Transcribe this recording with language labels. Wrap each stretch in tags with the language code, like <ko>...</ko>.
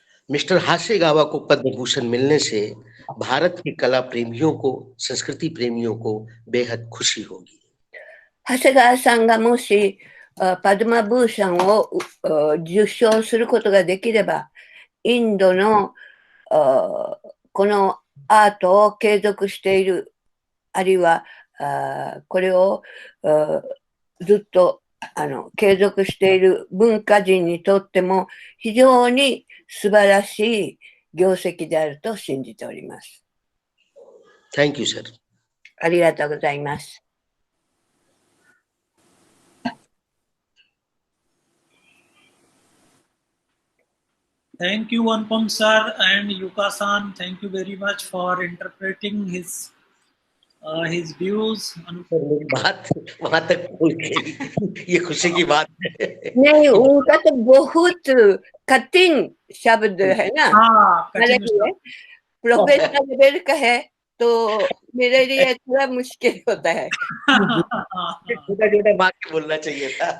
<hi>Mister Hasegawa को पद्म भूषण मिलने से भारत के कला प्रेमियों को, संस्कृति प्रेमियों को बेहद खुशी होगी।</hi> <ja>長谷川さんがもしパドマブーシャンを受賞することができれば、インドのこのアートを継続している、あるいはこれをずっと継続している文化人にとっても非常に素晴らしい業績であると信じております。</ja> <en>Thank you, sir.</en> <ja>ありがとうございます。</ja> <en>Thank you, Anupam sir and Yuka-san. Thank you very much for interpreting his views.</en> <hi>बात वहां तक खोल के ये खुशी की बात है। नहीं, उनका तो बहुत कठिन शब्द है ना। हाँ, प्रोफेशनल लेवल का है तो मेरे लिए थोड़ा मुश्किल होता है। छोटा छोटा वाक्य बोलना चाहिए था।</hi>